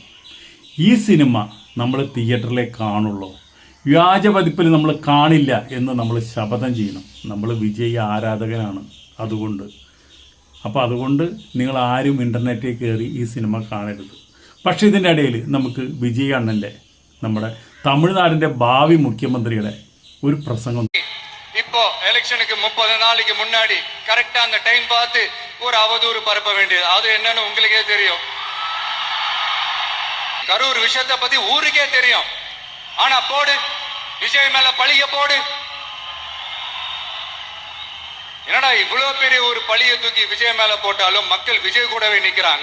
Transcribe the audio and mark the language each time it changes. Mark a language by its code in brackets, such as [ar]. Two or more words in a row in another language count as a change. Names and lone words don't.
[ml] ഈ സിനിമ നമ്മൾ തിയേറ്ററിലേ കാണുള്ളൂ, വ്യാജ പതിപ്പിൽ നമ്മൾ കാണില്ല എന്ന് നമ്മൾ ശപഥം ചെയ്യണം. നമ്മൾ വിജയ് ആരാധകനാണ്. അതുകൊണ്ട് നിങ്ങൾ ആരും ഇൻ്റർനെറ്റിൽ കയറി ഈ സിനിമ കാണരുത്. പക്ഷേ ഇതിൻ്റെ ഇടയിൽ നമുക്ക് വിജയ് അണ്ണൻ്റെ, നമ്മുടെ തമിഴ്നാടിൻ്റെ ഭാവി മുഖ്യമന്ത്രിയുടെ ഒരു പ്രസംഗം. [ta] இப்போ எலெக்ஷனுக்கு 30 நாளைக்கு முன்னாடி கரெக்டா அந்த டைம் பார்த்து ஒரு அவதூறு பரப்ப வேண்டியது, அது என்னன்னு உங்களுக்கே தெரியும். கரூர் விஷயத்தை பத்தி ஊருக்கே தெரியும். ஆனா போடு, விஜய் மேல பழிய போடு. என்னடா இவ்வளவு பெரிய ஒரு பழிய தூக்கி விஜய் மேல போட்டாலும் மக்கள் விஜய் கூடவே நிக்கிறாங்க.